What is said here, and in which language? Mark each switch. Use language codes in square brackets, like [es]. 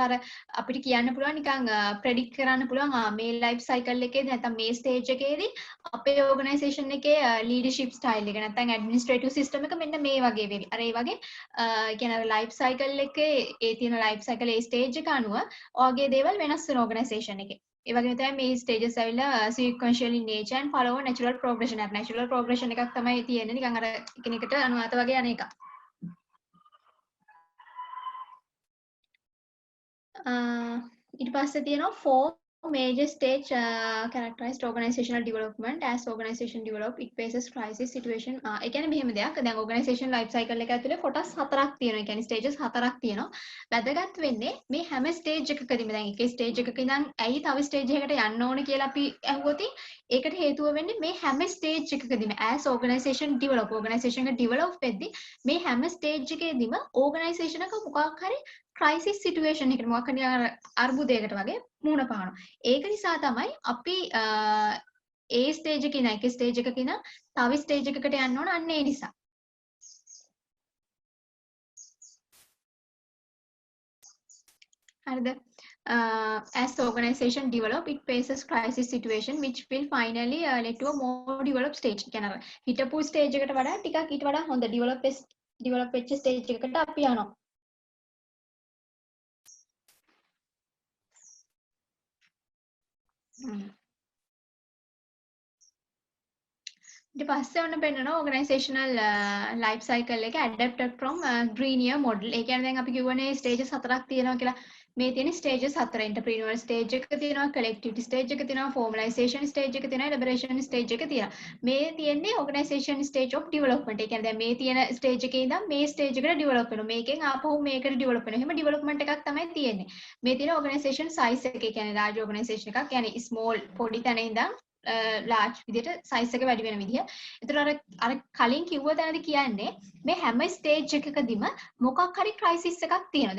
[si] එතකොට අර අපිට කියන්න පුළුවන් නිකන් ප්‍රෙඩික්ට් කරන්න පුළුවන් මේ ලයිෆ් සයිකල් එකේදී නැත්නම් මේ ස්ටේජ් එකේදී අපේ ඕගනයිසේෂන් එකේ ලීඩර්ෂිප් ස්ටයිල් එක නැත්නම් ඇඩ්මිනිස්ට්‍රේටිව් සිස්ටම් එක මෙන්න මේ වගේ වෙවි. අර ඒ වගේ කියන අර ලයිෆ් සයිකල් එකේ ඒ තියෙන ලයිෆ් සයිකල් ඒ ස්ටේජ් එක අනුව ඔයගේ දේවල් වෙනස් වෙන ඕගනයිසේෂන් එකේ. ඒ වගේම තමයි මේ ස්ටේජස් ඇවිල්ලා [en] sequential in nature and follow natural progression. [si] අර natural progression එකක් තමයි තියෙන්නේ නිකන් අර එකිනෙකට අනුගත වගේ යන එකක්. ඊට පස්සේ තියෙනවා [en] four major stage characterized organizational development. As organization develop it faces crisis situation. [si] ඒ කියන්නේ මෙහෙම දෙයක්. දැන් organization life cycle එක ඇතුලේ කොටස් හතරක් තියෙනවා. ඒ කියන්නේ stages හතරක් තියෙනවා. වැදගත් වෙන්නේ මේ හැම stage එකකදීම දැන් එකේ stage එකක ඉඳන් ඇයි තව stage එකකට යන්න ඕන කියලා අපි අහුවොත් ඒකට හේතුව වෙන්නේ මේ හැම stage එකකදීම as organization එක develop වෙද්දී මේ හැම stage එකේදීම organization එක මොකක් හරි crisis situation එකකට මොකක් හරි අර්බුදයකට වගේ මුහුණ පානවා. ඒක නිසා තමයි අපි ඒ ස්ටේජ් එකේ නෑ එක ස්ටේජ් එකක ඉඳන් තව ස්ටේජ් එකකට යන්න ඕන අන්න ඒ නිසා. හරිද? [en] As the organization develop it faces crisis situation which will finally lead to a more developed stage. [si] කියන්නේ අර හිටපු ස්ටේජ් එකට වඩා ටිකක් ඊට වඩා හොඳ develop වෙච්ච ස්ටේජ් එකකට අපි යනවා. ඊට පස්සේ ඔන්න පෙන්නනවා [en] organizational life cycle එක adapted from Grenier model. [si] ඒ කියන්නේ දැන් අපි කියවනේ stages හතරක් තියෙනවා කියලා. මේ තියෙන stages හතර entrepreneurial stage එක තියෙනවා, collectivity stage එක තියෙනවා, formalization stage එක තියෙනවා, elaboration stage එක තියෙනවා. මේ තියෙන්නේ [en] organization stage of development. [si] ඒ කියන්නේ දැන් මේ තියෙන stage එකේ ඉඳන් මේ stage එකට develop වෙනවා. මේකෙන් ආපහු මේකට develop වෙනවා. එහෙම development එකක් තමයි තියෙන්නේ. මේ තියෙන organization size එක. ඒ කියන්නේ large organization එකක්. කියන්නේ small පොඩි තැන ඉඳන් large විදිහට size එක වැඩි වෙන විදිහ. ඒතර අර කලින් කිව්ව තැනදී කියන්නේ මේ හැම stage එකකදීම මොකක් හරි crisis එකක් තියෙනවා.